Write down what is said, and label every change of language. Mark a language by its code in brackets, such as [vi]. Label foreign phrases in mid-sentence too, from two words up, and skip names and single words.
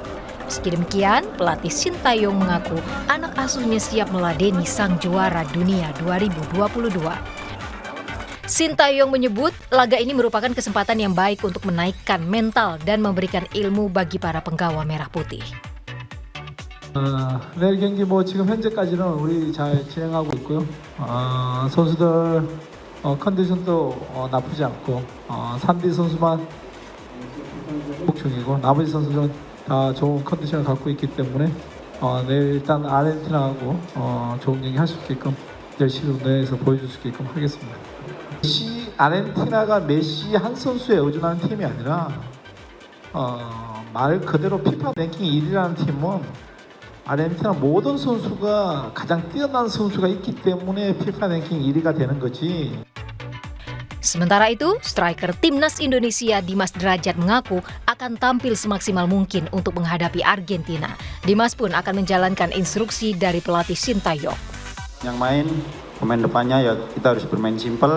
[id] Meski demikian, pelatih Sintayong mengaku anak asuhnya siap meladeni sang juara dunia 2022. Sintayong menyebut laga ini merupakan kesempatan yang baik untuk menaikkan mental dan memberikan ilmu bagi para penggawa merah putih. [ko] 내일 경기 지금 현재까지는 우리 잘 진행하고 있고요. 선수들 컨디션도 나쁘지 않고 산디 선수만 회복 중이고 나머지 선수들은 다 좋은 컨디션을 갖고 있기 때문에 내일 일단 아르헨티나하고 좋은 경기 할 수 있게끔 열심히 운동해서 보여줄 수 있게끔 하겠습니다. 아르헨티나가 메시 한 선수에 의존하는 팀이 아니라 말 그대로 피파 랭킹 1위라는 팀은 아르헨티나 모든 선수가 가장 뛰어난 선수가 있기 때문에 FIFA 랭킹 1위가 되는 거지. [id] Sementara itu, striker Timnas Indonesia Dimas Derajat mengaku akan tampil semaksimal mungkin untuk menghadapi Argentina. Dimas pun akan menjalankan instruksi dari pelatih Sintayong. Yang main pemain depannya ya kita harus bermain simpel.